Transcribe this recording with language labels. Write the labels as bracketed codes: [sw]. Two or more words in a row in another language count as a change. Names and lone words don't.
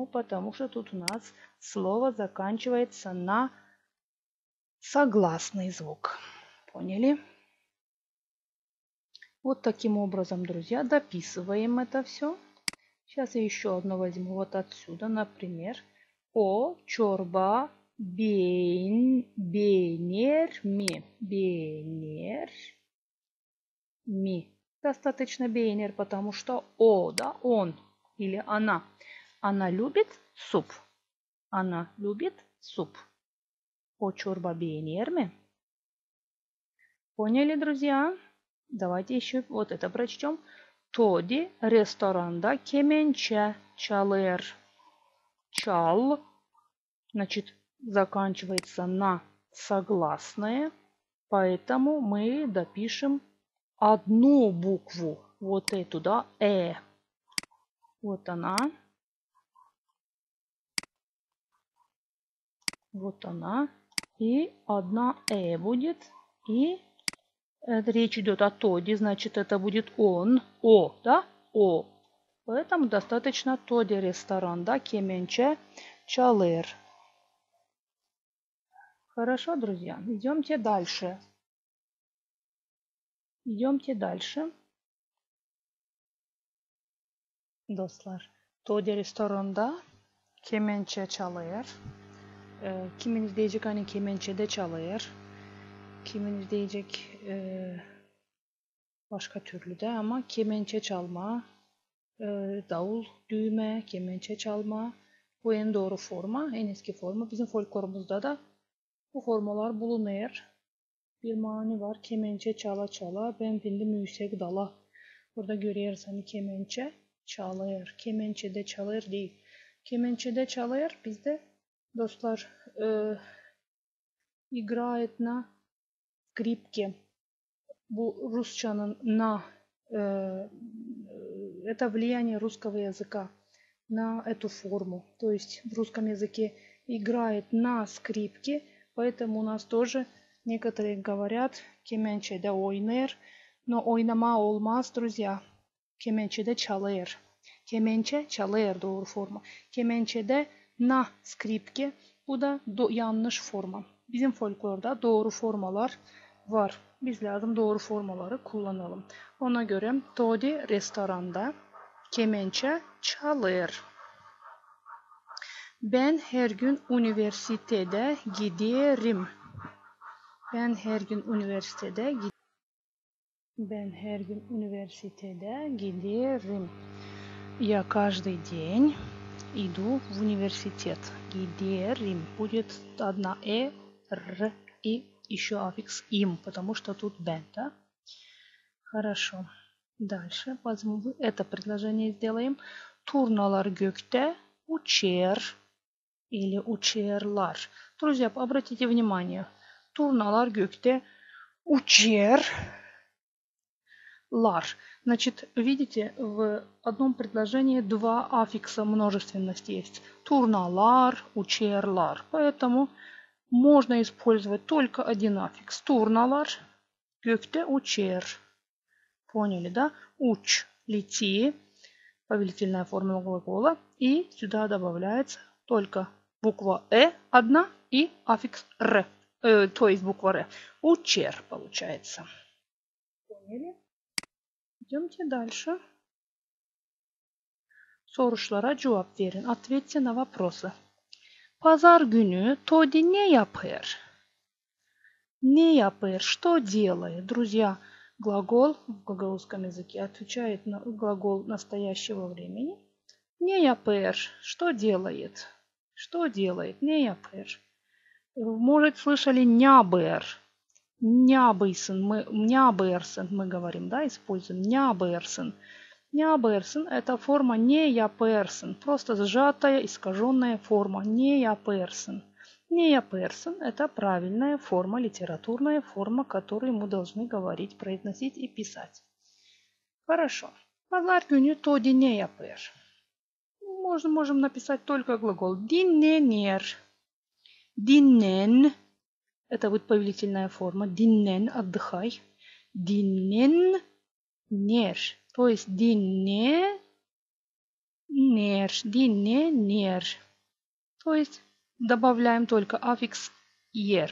[ru] Потому что тут у нас слово заканчивается на согласный звук. Поняли? Вот таким образом, друзья, дописываем это все. Сейчас я еще одно возьму вот отсюда, например. [gag] О чорба бейнер ми. Бейнер ми. [ru] Достаточно бейнер, потому что о, да, он или она. Она любит суп. Она любит суп. [gag] О чорба бейнер ми. [ru] Поняли, друзья? Давайте еще вот это прочтем. [gag] Тоди ресторанда кеменче чалер. Чал, [ru] значит, заканчивается на согласное, поэтому мы допишем одну букву, вот эту, да, Вот она. Вот она. И одна будет. И речь идет о тоди, значит, это будет он. О, да? О. Поэтому достаточно [gag] тоди ресторан, [ru] да, [gag] кеменче чалер. [ru] Хорошо, друзья, идемте дальше. Идемте дальше. [gag] Dostlar, тоди restoranda kemençe çalıyor. Kiminiz diyecek hani kemençe de çalıyor. Kiminiz diyecek başka türlü de ama kemençe çalma, davul, düğme, kemençe çalma. Bu en doğru forma, en eski forma. Bizim folklorumuzda da bu formalar bulunuyor. Bir mani var. Kemençe çala çala, ben bindim yüksek dala. Burada görüyoruz hani kemençe çalıyor. Kemençe de çalıyor değil. Kemençe de çalıyor. Bizde dostlar [ru] играет на скрипке. [gag] Bu Rusçanın [ru] на это влияние русского языка на эту форму. То есть в русском языке играет на скрипке, поэтому у нас тоже некоторые говорят [gag] kemençe de oynar, [ru] но [gag] oynama olmaz, [ru] друзья. [gag] Kemençe de çalır. Kemençe çalır doğru forma. Kemençe de [ru] na скрипке. [gag] Bu da yanlış forma. Bizim folklorda doğru formalar var. Biz lazım doğru formaları kullanalım. Ona göre Todi restoranda kemençe çalır. Ben her gün üniversitede giderim. Ben her gün üniversitede giderim. [ru] Я каждый день иду в университет. [gag] Giderim. [ru] Будет одна р и еще аффикс им, потому что тут бен, да? Хорошо. Дальше это предложение сделаем. [gag] Turnalar gökte uçer или uçerlar. [ru] Друзья, обратите внимание. [gag] Turnalar gökte uçer. Лар. [ru] Значит, видите, в одном предложении два аффикса множественности есть. [gag] Турналар, учерлар. [ru] Поэтому можно использовать только один аффикс. [gag] Турналар, gökte учер. [ru] Поняли, да? Уч, лети. Повелительная форма глагола. И сюда добавляется только буква одна и аффикс р. То есть буква р. Учер получается. Поняли? Идемте дальше. [gag] Sorulara cevap verin. [ru] Ответьте на вопросы. [gag] Pazar günü Тоди не yapar. Не yapar. [ru] Что делает? Друзья, глагол в глаголовском языке отвечает на глагол настоящего времени. [gag] Не yapar. [ru] Что делает? Что делает? [gag] Не yapar. [ru] Может, слышали нябер. Нябейсен, мы говорим, да, используем няберсен. Няберсен – это форма [gag] не яперсен, [ru] просто сжатая, искаженная форма [gag] не яперсен. Не яперсен [ru] – это правильная форма, литературная форма, которую мы должны говорить, произносить и писать. Хорошо. [gag] Pazar günü to ne yapar? [ru] Можем написать только глагол dinlenir. [gag] Dinlen. [ru] Это будет повелительная форма. [gag] Dinlen, отдыхай. Dinlenir. [ru] То есть dinlenir. [gag] Dinlenir. [ru] То есть добавляем только аффикс ер.